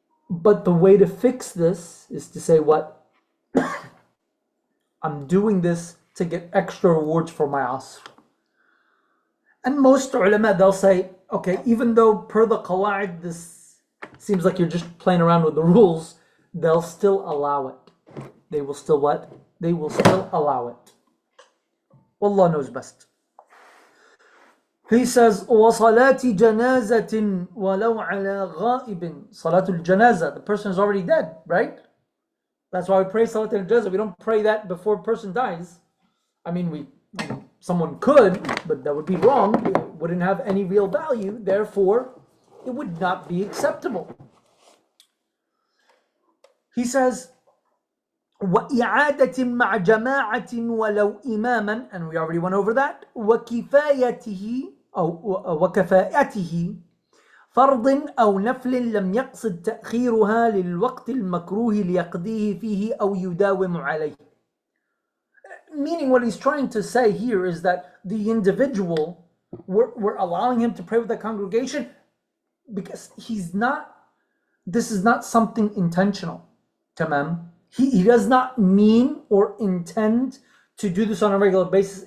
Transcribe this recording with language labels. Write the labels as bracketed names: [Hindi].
[English] But the way to fix this is to say what? I'm doing this to get extra rewards for my Asr. And most ulama, they'll say, okay, even though per the qawa'id, this seems like you're just playing around with the rules, they'll still allow it. They will still what? They will still allow it. Wallah knows best. He says, [Arabic] وَصَلَاةِ جَنَازَةٍ وَلَوْ عَلَى غَائِبٍ. [English] Salatul janazah, the person is already dead, right? That's why we pray Salatul janazah. We don't pray that before a person dies. I mean, someone could, but that would be wrong. It wouldn't have any real value. Therefore, it would not be acceptable. He says, [Arabic] وَإِعَادَةٍ مَعَ جَمَاعَةٍ وَلَوْ إِمَامًا, [English] and we already went over that. [Arabic] وَكِفَايَتِهِ أو وكفاءته فرض أو نفل لم يقصد تأخيرها للوقت المكروه ليقضيه فيه أو يداوم عليه. [English] Meaning what he's trying to say here is that the individual, we're allowing him to pray with the congregation because this is not something intentional. Tamam. He does not mean or intend to do this on a regular basis.